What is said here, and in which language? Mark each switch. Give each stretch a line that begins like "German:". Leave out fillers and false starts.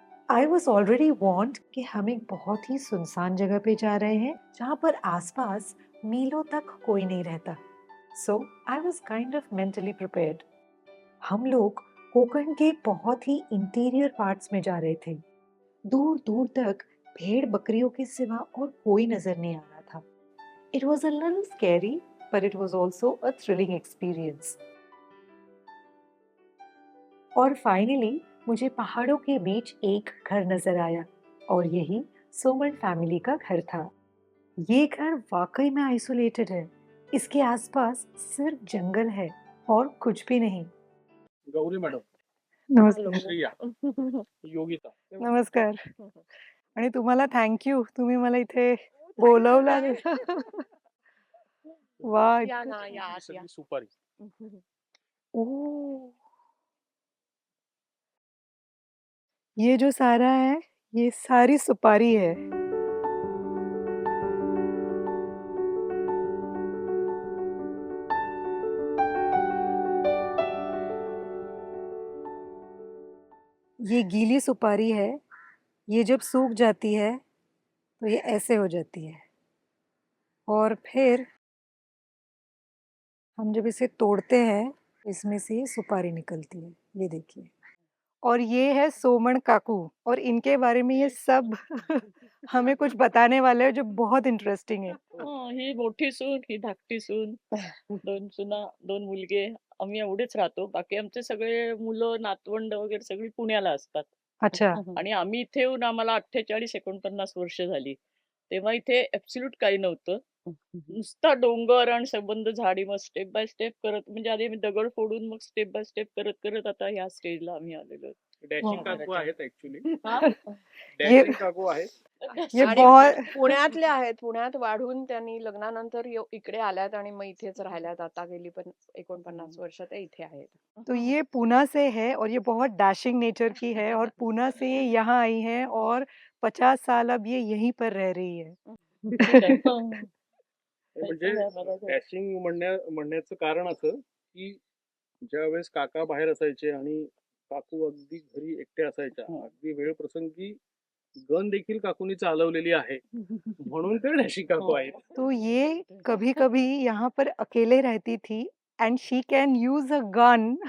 English: I was already warned
Hindi: कि हम एक बहुत ही सुनसान जगह पे जा रहे हैं जहाँ पर आसपास मीलों तक कोई नहीं रहता।
English: So I was kind of mentally prepared.
Hindi: हम लोग कोकण के बहुत ही इंटीरियर पार्ट्स में जा रहे थे। दूर दूर तक भेड़ बकरियों के सिवा और कोई नजर नहीं आ रहा था।
English: It was a little scary but it was also a thrilling experience.
Hindi: और फाइनली मुझे पहाड़ों के बीच एक घर नजर आया और यही सोमन फैमिली का घर था। ये घर वाकई में आइसोलेटेड है। इसके आसपास सिर्फ जंगल है और कुछ भी नहीं।
Marathi: गौरी मॅडम, नमस्कार. श्रिया, योगिता. नमस्कार. आणि तुम्हाला थँक्यू, तुम्ही मला इथे बोलवलं. वाह, या इतकं ना, छान. ही आत या. सगळी सुपारी.
Hindi: ओह, ये जो सारा है ये सारी सुपारी है। ये गीली सुपारी है। ये जब सूख जाती है तो ये ऐसे हो जाती है और फिर हम जब इसे तोड़ते हैं इसमें से ये सुपारी निकलती है। ये देखिए। और ये है सोमन काकू और इनके बारे में ये सब हमें कुछ बताने वाले हैं जो बहुत इंटरेस्टिंग है।
Marathi: ही मोठी सून, ही धाकटी सून, 2 सुना, 2 मुलगे. आम्ही एवढेच राहतो. बाकी आमचे सगळे मुलं, नातवंड वगैरे सगळी पुण्याला असतात. अच्छा. आणि आम्ही इथे येऊन आम्हाला 48-49 वर्ष झाली. तेव्हा इथे ॲब्सोल्यूट काही नव्हतं. नुसता डोंगर आणि सबंध झाडी, मग स्टेप बाय स्टेप करत, म्हणजे आधी आम्ही दगड फोडून मग स्टेप बाय स्टेप करत करत आता ह्या स्टेजला आम्ही आलेलो आहोत. डॅशिंग काकू आहेत ऍक्च्युली. हा? डॅशिंग काकू आहेत.
Hindi: ये
Marathi: आणि
Hindi: बहुत
Marathi: पुण्यातले आहेत. पुण्यात वाढून त्यांनी लग्नानंतर इकडे आल्यात आणि मग इथेच राहिल्यात. आता गेली 49 वर्ष ते इथे आहेत.
Hindi: तो ये पूना से है और ये बहुत डैशिंग नेचर की है और पूना से ये यहाँ आई है और 50 साल अब ये यहीं पर रह रही है.
Marathi: म्हणजे डॅशिंग म्हणण्याचं कारण असं की ज्यावेळेस काका बाहेर असायचे आणि काकू अगदी घरी एकटे असायच्या, अगदी वेळ प्रसंगी गन देखील काकूनी चालवलेली आहे, म्हणून ते डॅशिंग काकू आहेत.
Hindi: तो ये कभी कभी यहाँ पर अकेले रहती थी
English: and she can use a gun.